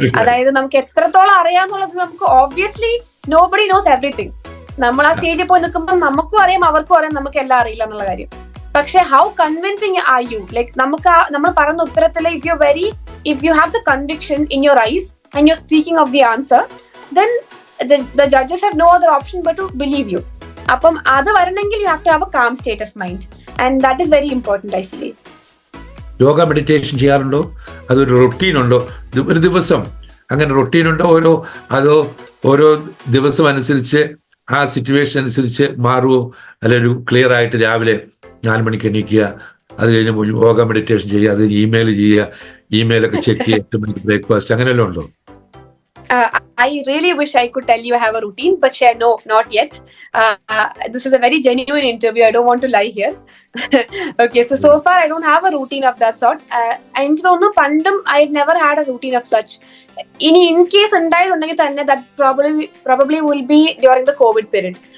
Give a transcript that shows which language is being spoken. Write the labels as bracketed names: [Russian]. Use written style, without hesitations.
[Malayalam] Adayithu namukku എത്രത്തോളം അറിയാന്നുള്ളത് നമുക്ക് [English] obviously nobody knows everything. [Malayalam] നമ്മൾ ആ സ്റ്റേജിൽ പോയി നിൽക്കുമ്പോൾ നമുക്കും അറിയാം അവർക്കും അറിയാം നമുക്ക് എല്ലാം അറിയില്ല എന്നുള്ള കാര്യം. പക്ഷെ [English] How convincing are you? [Malayalam] Like നമ്മൾ പറയുന്ന ഉത്തരത്തിൽ [English] if you have the conviction in your eyes and you're speaking of the answer, then the judges have no other option but to believe you. [Malayalam] അപ്പം അത് വരണമെങ്കിൽ [English] you have to have a calm state of mind and that is very important, I feel. [Malayalam] Yoga meditation ചെയ്യാറുണ്ടോ? അതൊരു routine ഉണ്ടോ? ഒരു ദിവസം അങ്ങനെ routine ഉണ്ടോ? ഓരോ ദിവസം അനുസരിച്ച് ആ സിറ്റുവേഷൻ അനുസരിച്ച് മാറുമോ? അല്ലൊരു ക്ലിയർ ആയിട്ട് രാവിലെ 4 മണിക്ക് എണീക്കുക, അത് കഴിഞ്ഞ് യോഗ മെഡിറ്റേഷൻ ചെയ്യുക, അത് ഇമെയിൽ ചെയ്യുക, ഇമെയിലൊക്കെ ചെക്ക് ചെയ്യുക, 8 മണിക്ക് ബ്രേക്ക്ഫാസ്റ്റ്, അങ്ങനെയല്ലോ ഉണ്ടോ? [English] I really wish I could tell you I have a routine, but no, not yet. This is a very genuine interview. I don't want to lie here. Okay, so far I don't have a routine of that sort. [Malayalam] എനിക്ക് തോന്നുന്നു പണ്ടും [English] I've never had a routine of such. ഇനി in case [Malayalam] ഉണ്ടായിട്ടുണ്ടെങ്കിൽ തന്നെ [English] that probably will be during the COVID period.